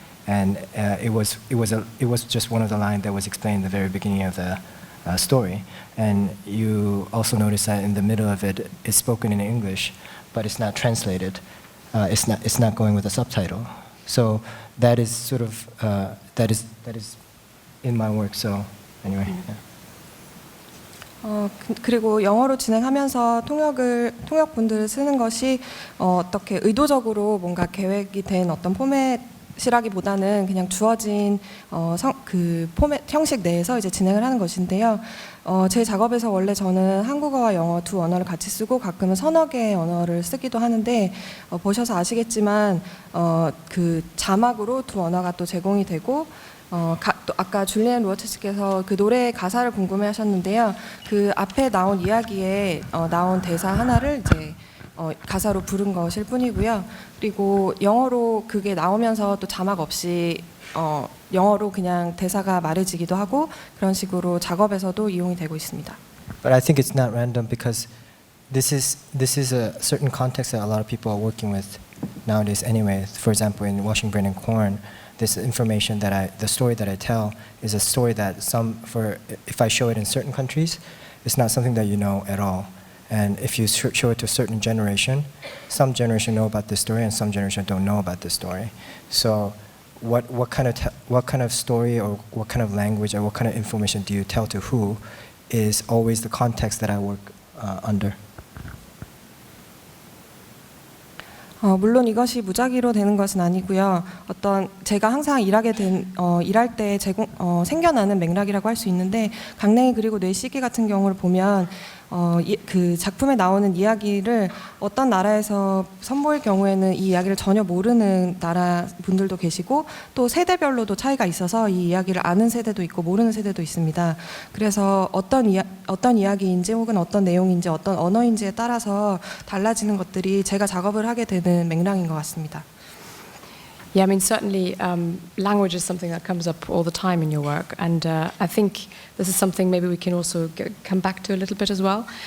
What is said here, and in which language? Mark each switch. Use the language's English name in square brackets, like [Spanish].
[English] And it was just one of the lines that was explained at the very beginning of the story. And you also notice that in the middle of it, it's spoken in English, but it's not translated. It's not going with a subtitle. So that is sort of that is in my work. So anyway. Yeah. [Korean] 그리고 영어로 진행하면서 통역분들을 쓰는 것이 어떻게 의도적으로 뭔가 계획이 된 어떤 포맷이라기보다는 그냥 주어진 그 포맷 형식 내에서 이제 진행을 하는 것인데요. 제 작업에서 원래 저는 한국어와 영어 두 언어를 같이 쓰고 가끔은 서너 개의 언어를 쓰기도 하는데 보셔서 아시겠지만 그 자막으로 두 언어가 또 제공이 되고 또 아까 줄리안 로어체 씨께서 그 노래의 가사를 궁금해하셨는데요. 그 앞에 나온 이야기에 나온 대사 하나를 이제 가사로 부른 것일 뿐이고요. 그리고 영어로 그게 나오면서 또 자막 없이 영어로 그냥 대사가 말해지기도 하고 그런 식으로 작업에서도 이용이 되고 있습니다. [English] But I think it's not random because this is a certain context that a lot of people are working with nowadays anyway. For example, in Washing Brain and Corn, this information the story that I tell is a story that if I show it in certain countries, it's not something that you know at all. And if you show it to a certain generation, some generation know about this story and some generation don't know about this story. So what kind of story or what kind of language or what kind of information do you tell to who is always the context that I work under. [Korean] 물론 이것이 무작위로 되는 것은 아니고요. 어떤 제가 항상 일할 때 생겨나는 맥락이라고 할 수 있는데 강냉이 그리고 뇌시계 같은 경우를 보면 그 작품에 나오는 이야기를 어떤 나라에서 선보일 경우에는 이 이야기를 전혀 모르는 나라 분들도 계시고 또 세대별로도 차이가 있어서 이 이야기를 아는 세대도 있고 모르는 세대도 있습니다. 그래서 어떤 이야기인지 혹은 어떤 내용인지 어떤 언어인지에 따라서 달라지는 것들이 제가 작업을 하게 되는 맥락인 것 같습니다. [English] Yeah, I mean, certainly language is something that comes up all the time in your work. And I think this is something maybe we can also come back to a little bit as well.